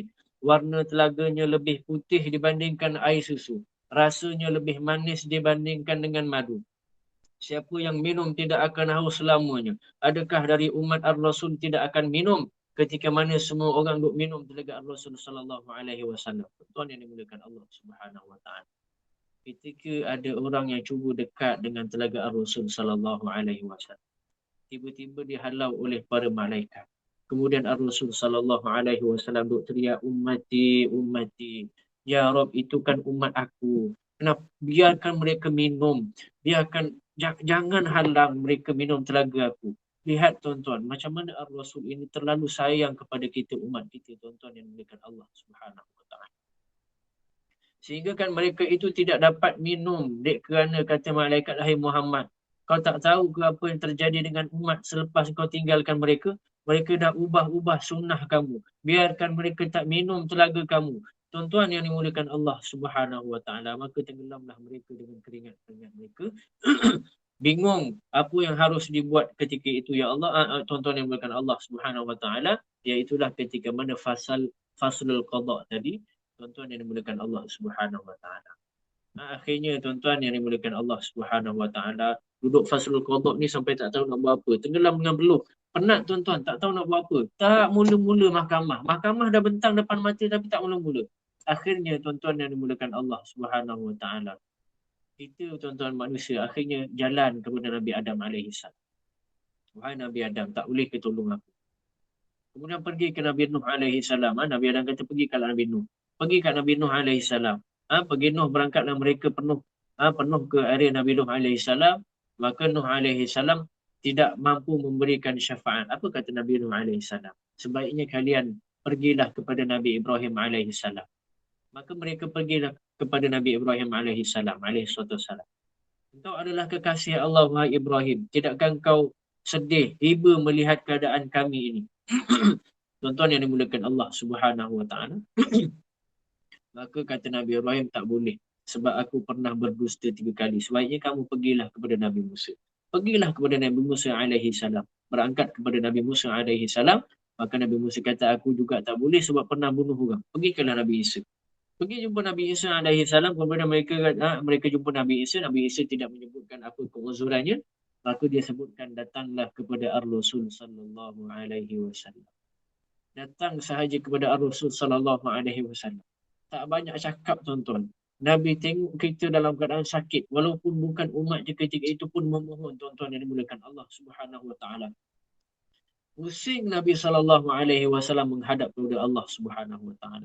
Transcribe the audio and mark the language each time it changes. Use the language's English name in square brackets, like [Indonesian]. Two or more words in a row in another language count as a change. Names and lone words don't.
[Malay] Warna telaganya lebih putih dibandingkan air susu. Rasanya lebih manis dibandingkan dengan madu. Siapa yang minum tidak akan haus selamanya. Adakah dari umat Ar-Rasul tidak akan minum ketika mana semua orang duk minum telaga Ar-Rasul [Arabic] صلى الله عليه وسلم? [Malay] Tuan yang dimuliakan Allah [Arabic] سبحانه وتعالى. [Malay] Ketika ada orang yang cuba dekat dengan telaga Ar-Rasul [Arabic] صلى الله عليه وسلم, [Malay] tiba-tiba dihalau oleh para malaikat. Kemudian Ar-Rasul [Arabic] صلى الله عليه وسلم [Malay] duk teriak, [Arabic] أمتي أمتي. يا رب, [Malay] itu kan umat aku. Kenapa? Biarkan mereka minum. Jangan halang mereka minum telaga aku. Lihat tuan-tuan, macam mana Ar-Rasul ini terlalu sayang kepada kita, umat kita, tuan-tuan yang dimuliakan Allah [Arabic] سبحانه وتعالى. [Malay] Sehingga kan mereka itu tidak dapat minum, kerana kata malaikat, hai Muhammad, kau tak tahu ke apa yang terjadi dengan umat selepas kau tinggalkan mereka? Mereka dah ubah-ubah sunnah kamu. Biarkan mereka tak minum telaga kamu. Tuan-tuan yang dimuliakan Allah [Arabic] سبحانه وتعالى, [Malay] maka tenggelamlah mereka dengan keringat-keringat mereka. Bingung apa yang harus dibuat ketika itu, ya Allah. Tuan-tuan yang dimuliakan Allah [Arabic] سبحانه وتعالى, [Malay] iaitulah ketika mana [Arabic] فصل القضاء [Malay] tadi, tuan-tuan yang dimuliakan Allah [Arabic] سبحانه وتعالى. [Malay] Akhirnya tuan-tuan yang dimuliakan Allah [Arabic] سبحانه وتعالى, [Malay] duduk [Arabic] فصل القضاء [Malay] ni sampai tak tahu nak buat apa, tenggelam dengan peluh. Penat tuan-tuan, tak tahu nak buat apa. Tak mula-mula mahkamah. Mahkamah dah bentang depan mata tapi tak mula-mula. Akhirnya tuan-tuan yang dimuliakan Allah [Arabic] سبحانه وتعالى, [Malay] kita tuan-tuan manusia akhirnya jalan kepada Nabi Adam [Arabic] عليه السلام. [Malay] Wahai Nabi Adam, tak boleh ke tolong aku? Kemudian pergi ke Nabi Nuh [Arabic] عليه السلام. [Malay] Nabi Adam kata, pergi ke Nabi Nuh. Pergi ke Nabi Nuh [Arabic] عليه السلام. [Malay] Pergi Nuh, berangkatlah mereka penuh ke area Nabi Nuh [Arabic] عليه السلام. [Malay] Maka Nuh [Arabic] عليه السلام [Malay] tidak mampu memberikan syafaat. Apa kata Nabi Nuh [Arabic] عليه السلام? [Malay] Sebaiknya kalian pergilah kepada Nabi Ibrahim [Arabic] عليه السلام. [Malay] Maka mereka pergilah kepada Nabi Ibrahim [Arabic] عليه السلام عليه السلام. [Malay] Engkau adalah kekasih Allah, wahai Ibrahim. Tidakkah engkau sedih, iba melihat keadaan kami ini? Tuan-tuan yang dimulakan Allah [Arabic] سبحانه وتعالى. [Malay] Maka kata Nabi Ibrahim, tak boleh. Sebab aku pernah berdusta 3 kali. Sebaiknya kamu pergilah kepada Nabi Musa. Pergilah kepada Nabi Musa [Arabic] عليه السلام. [Malay] Berangkat kepada Nabi Musa [Arabic] عليه السلام. [Malay] Maka Nabi Musa kata, aku juga tak boleh sebab pernah bunuh orang. Pergilah Nabi Isa. Pergi jumpa Nabi Isa [Arabic] عليه السلام. [Malay] Kemudian mereka jumpa Nabi Isa. Nabi Isa tidak menyebutkan apa keuzurannya. Maka dia sebutkan, datanglah kepada Ar-Rasul [Arabic] صلى الله عليه وسلم. [Malay] Datang sahaja kepada Ar-Rasul [Arabic] صلى الله عليه وسلم. [Malay] Tak banyak cakap tuan-tuan. Nabi tengok kita dalam keadaan sakit, walaupun bukan umat je ketika itu pun memohon, tuan-tuan yang dimuliakan Allah [Arabic] سبحانه وتعالى. [Malay] Pusing Nabi SAW menghadap kepada Allah [Arabic] سبحانه وتعالى.